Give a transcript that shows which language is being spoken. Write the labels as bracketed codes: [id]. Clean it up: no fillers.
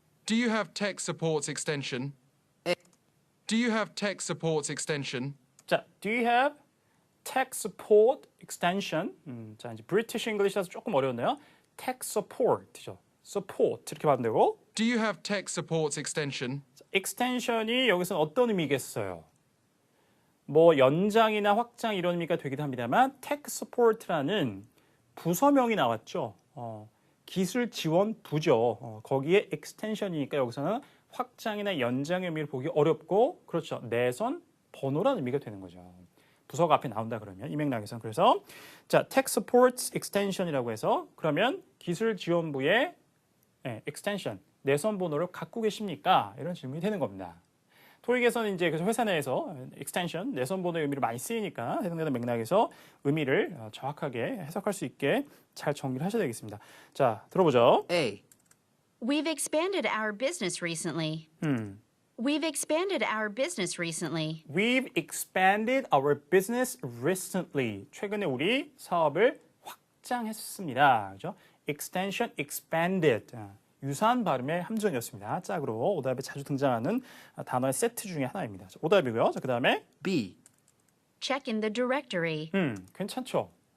[en] Do you have tech supports extension? Do you have tech supports extension? 자, do you have tech support extension? [ko] 자, 이제 British English라서 조금 어려운데요. [en] tech support죠. [ko] support 이렇게 받으면 되고 [en] Do you have tech supports extension? [ko] extension이 여기서 어떤 의미겠어요? 뭐 연장이나 확장 이런 의미가 되기도 합니다만 tech support라는 부서명이 나왔죠. 기술 지원 부죠. 거기에 extension이니까 여기서는 확장이나 연장의 의미를 보기 어렵고 그렇죠. 내선 번호라는 의미가 되는 거죠. 부서가 앞에 나온다 그러면 이 맥락에서는 그래서 자 [en] tech supports extension [ko] 이라고 해서 그러면 기술 지원부의 extension 내선 번호를 갖고 계십니까? 이런 질문이 되는 겁니다. 토익에서는 이제 그래서 회사 내에서 extension 내선 번호의 의미를 많이 쓰이니까 해당되는 맥락에서 의미를 정확하게 해석할 수 있게 잘 정리를 하셔야 되겠습니다. 자, 들어보죠. A. [en] We've expanded our business recently. We've expanded our business recently. We've expanded our business recently. [ko] 최근에 우리 사업을 확장했습니다. [en] 그죠? extension, expanded. [ko] 유사한 발음의 함정이었습니다. 짝으로 오답에 자주 등장하는 단어의 세트 중에 하나입니다. 자, 오답이고요. 자, 그다음에 B. [en] Check in the directory. [ko] 괜찮죠.